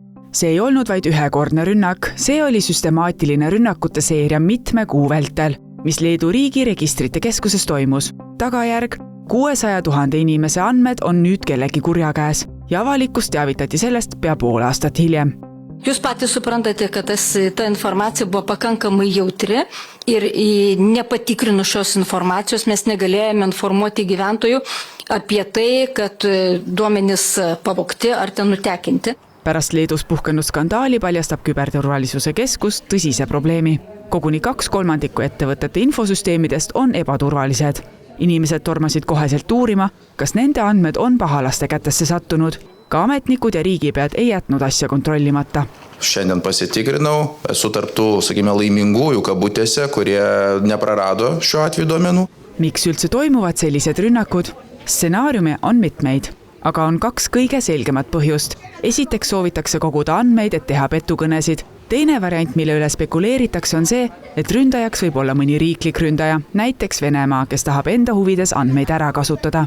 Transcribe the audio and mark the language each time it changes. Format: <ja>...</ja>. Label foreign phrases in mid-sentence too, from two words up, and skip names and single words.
<et>See ei olnud vaid ühekordne rünnak, see oli süstemaatiline rünnakute seeria mitme kuu vältel, mis Leedu riigi registrite keskuses toimus. Tagajärg 600 000 inimese andmed on nüüd kellegi kurja käes ja avalikkus teavitati sellest pea pool aastat hiljem.</et> <lt>Jūs patys suprantate, kad ta informacija buvo pakankamai jautri ir nepatikrinus šios informacijos mes negalėjome informuoti gyventojų apie tai, kad duomenys pavogti ar ten nutekinti.</lt> <et>Pärast Leedus puhkenud skandaali paljastab küberturvalisuse keskus tõsise probleemi. Koguni 2/3 ettevõtete infosüsteemidest on ebaturvalised. Inimesed tormasid koheselt uurima, kas nende andmed on pahalaste kätesse sattunud. Ka ametnikud ja riigipead ei jätnud asja kontrollimata.</et> <lt>Šiandien pasitikrinau, esu tarptų, sakime, laimingųjų kabutėse, kurie neprarado šiuo atveju duomenų.</lt> <et>Miks üldse toimuvad sellised rünnakud? Stsenaariume on mitmeid, aga on 2 kõige selgemat põhjust. Esiteks soovitakse koguda andmeid, et teha petukõnesid. Teine variant, mille üle spekuleeritakse, on see, et ründajaks võib olla mõni riiklik ründaja, näiteks Venemaa, kes tahab enda huvides andmeid ära kasutada.</et>